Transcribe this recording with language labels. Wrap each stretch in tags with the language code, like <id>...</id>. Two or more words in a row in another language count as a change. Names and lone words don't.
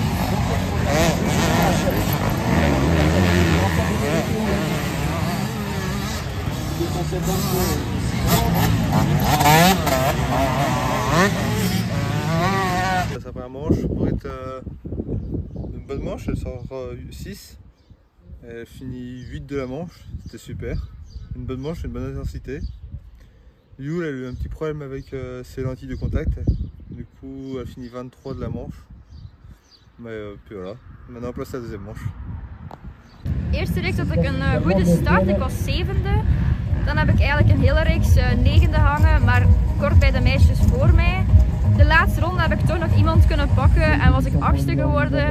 <fr>Sa première manche, Britt, une bonne manche, elle sort 6. Elle finit 8 de la manche, c'était super. Une bonne manche, une bonne intensité. Yule, elle a eu un petit problème avec ses lentilles de contact. Du coup, elle finit 23 de la manche. Maar puis voilà, maintenant on place la deuxième manche.</fr> <nl>Eerste reeks had ik een goede start, ik was 7e. Dan heb ik eigenlijk een hele reeks 9e hangen, maar kort bij de meisjes voor mij. De laatste ronde heb ik toch nog iemand kunnen pakken en was ik 8e geworden.</nl>